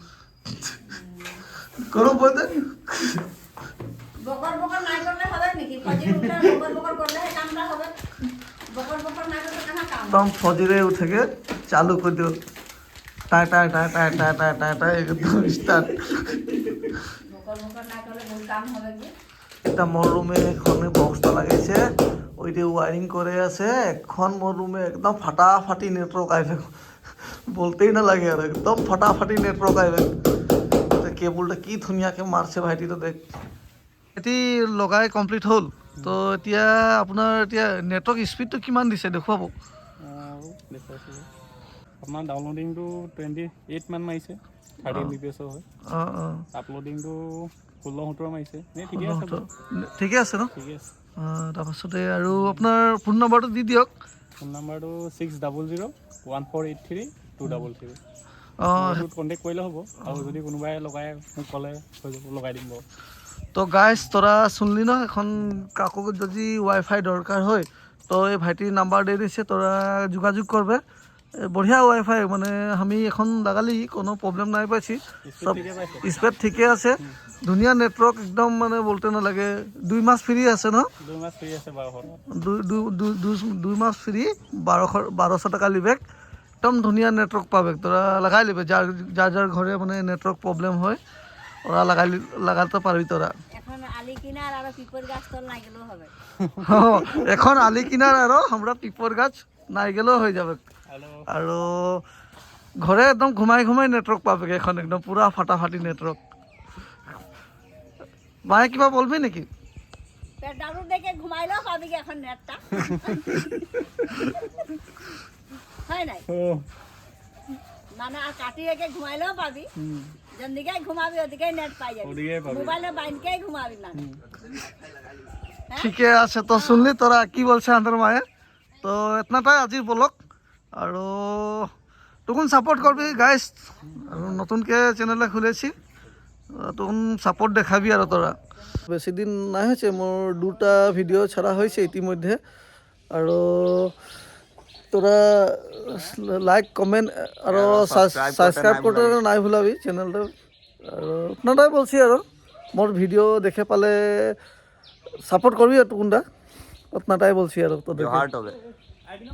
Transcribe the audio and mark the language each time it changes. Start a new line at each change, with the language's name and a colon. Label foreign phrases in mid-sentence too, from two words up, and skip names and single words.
Bangla: করো বলতে একদম ফজিরে উঠে গে চালু করে দিও টাই একদম স্টার্ট এটা মোর রুমে এখন বক্সটা লাগাইছে ওইটা ওয়ারিং করে আছে এখন মোর রুমে একদম ফাটাফাটি নেটওয়ার্ক আইবে বলতেই না লাগে আর একদম ফাটাফাটি নেটওয়ার্ক আইবে কেবলটা কি ধুনীয়াকে মারছে
Assamese: ভাইটিটো দেখ এটি লগাই কমপ্লিট হল তো এতিয়া আপোনাৰ এতিয়া নেটৱৰ্ক স্পীডটো কিমান দিছে দেখুৱাব আপোনাৰ ডাউনলোডিংটো 28 মান মাৰিছে 30 mbps হয় আপলোডিংটো 16-17 মাৰিছে ঠিকে আছে ন ঠিকে আছে তাৰপাছতে আৰু আপোনাৰ ফোন নম্বৰটো দি দিয়ক ফোন নম্বৰটো 6001483 233 অঁ এইটোত কণ্টেক্ট কৰিলে হ'ব আৰু যদি কোনোবাই লগাই মোক ক'লে হৈ যাব লগাই দিম বাৰু
Bangla: তো গাইজ তোরা শুনলি না এখন কাকু যদি ওয়াইফাই দরকার হয় তো এই ভাইটির নাম্বার দিয়ে দিচ্ছে তোরা যোগাযোগ করবে বঢ়িয়া ওয়াইফাই মানে আমি এখন লাগালি কোনো প্রবলেম নাই পাইছি সব ঠিকে পাইছে
Assamese: স্পীড ঠিকে আছে ধুনীয়া নেটৱৰ্ক একদম মানে বলতে নালাগে 2 মাহ ফ্ৰী আছে ন
Bangla: 2 মাস ফ্ৰী আছে 2 মাহ ফ্ৰী 1200 টাকা লিবেক একদম ধুনীয়া নেটৱৰ্ক পাবে তোরা লাগাই লিবে যার ঘরে মানে নেটৱৰ্ক প্রবলেম হয় ওরা লাগাতে পারবি তোরা এখন আলি কিনার আর পিপর গাছ তল না গেলেও হবে এখন আলি কিনার আরো আমরা পিপর গাছ নাই গেলেও হয়ে যাবে আৰু ঘৰে একদম ঘুমাই নেটৱৰ্ক পাবে এখন একদম পুৰা ফাটাফাটি নেটৱৰ্ক মায়ে কিবা বলবি নেকি পেটারু দেখে ঘুমাইলেও পাবি কি এখন নেটটা হয় নাই মানে আর কাটি রেখে ঘুমাইলেও পাবি যেদিকে ঘুমাবি ওদিকে নেট পাই যাবি মোবাইলে বাইনকে ঘুমাবি না ঠিকে আছে তো শুনলি তোরা কি বলছে আমাদের মায়ে তো এতনাটাই আজির ব্লগ আৰু তখন সাপোর্ট করবি গাইস আৰু নতুনকে চ্যানেলে খুলেছি তখন সাপোর্ট দেখাবি আৰু তোরা বেশি দিন না হয়েছে মোর 2টা ভিডিও ছাড়া হয়েছে ইতিমধ্যে আৰু তোরা
English: like comment
Bangla: আৰু সাবস্ক্রাইব করতে নাই ভুলাবি চ্যানেলটা আৰু আপনারাই বলছি আৰু মোর ভিডিও দেখে পালে সাপোর্ট করবি আর টুকুনটা আপনারাই বলছি আর তোদের